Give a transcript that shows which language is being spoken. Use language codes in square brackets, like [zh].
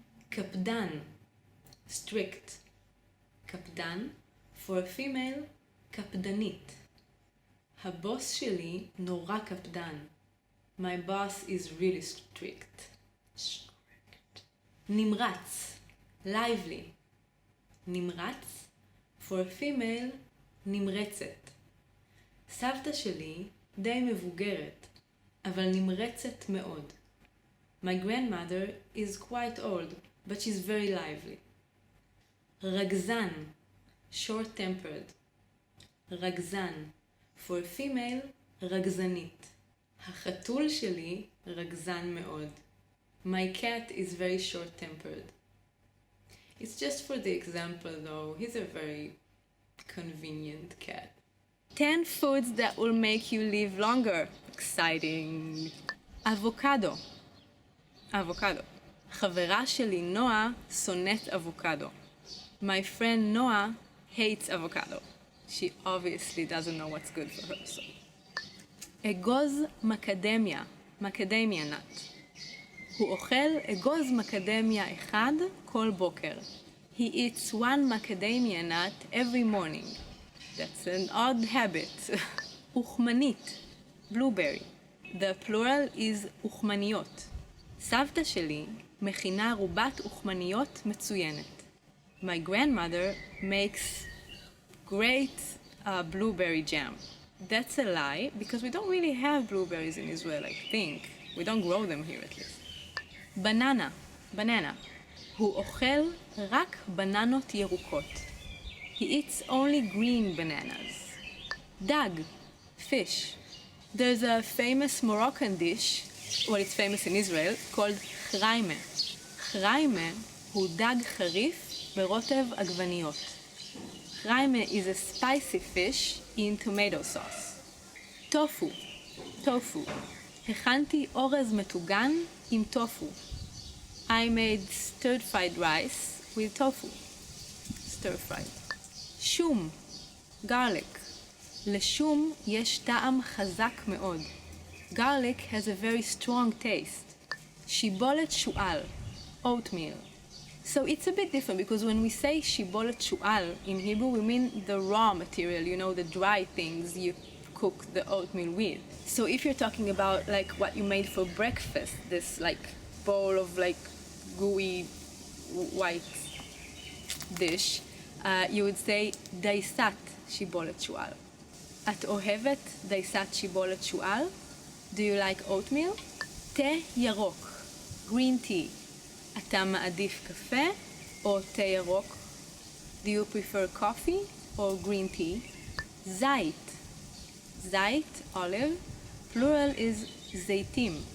[en] קפדן, strict. קפדן, for a female, קפדנית. [he] הבוס שלי נורא קפדן. [en] My boss is really strict. נמרץ, lively. נמרץ, for a female, נמרצת. [he] סבתא שלי די מבוגרת, אבל נמרצת מאוד. [en] My grandmother is quite old, but she's very lively. רגזן, short-tempered. רגזן, for a female, רגזנית. [he] החתול שלי רגזן מאוד. [en] My cat is very short-tempered. It's just for the example though, he's a very convenient cat. 10 foods that will make you live longer. [he] Exciting. אבוקדו. אבוקדו. חברה שלי נועה שונאת אבוקדו. [en] My friend Noah hates avocado. She obviously doesn't know what's good for her. [he] So. אגוז מקדמיה. מקדמיה nut. הוא אוכל אגוז מקדמיה אחד כל בוקר. [en] He eats one macadamia nut every morning. That's an odd habit. אוכמנית, blueberry. The plural is אוכמניות. [he] סבתא שלי מכינה רובת אוכמניות מצוינת. [en] My grandmother makes great blueberry jam. That's a lie, because we don't really have blueberries in Israel, I think. We don't grow them here at least. Banana, banana. [he] הוא אוכל רק בננות ירוקות. [en] He eats only green bananas. דג, fish. There's a famous Moroccan dish, well, it's famous in Israel, called חריימה. [he] חריימה הוא דג חריף ברוטב עגבניות. [en] חריימה is a spicy fish in tomato sauce. [he] טופו, טופו. הכנתי אורז מטוגן עם טופו. [en] I made stir fried rice with tofu. Stir fried. [he] שום, garlic. לשום יש טעם חזק מאוד. [en] Garlic has a very strong taste. שיבולת שועל, oatmeal. So it's a bit different because when we say שיבולת שועל in Hebrew we mean the raw material, you know, the dry things you cook the oatmeal with. So if you're talking about like what you made for breakfast, this like bowl of like gooey white dish, you would say דייסת שיבולת שועל. [he] את אוהבת דייסת שיבולת שועל? [en] Do you like oatmeal? [he] תה ירוק, green tea. אתה מעדיף קפה או תה ירוק? [en] Do you prefer coffee or green tea? זית. זית, olive. Plural is זיתים.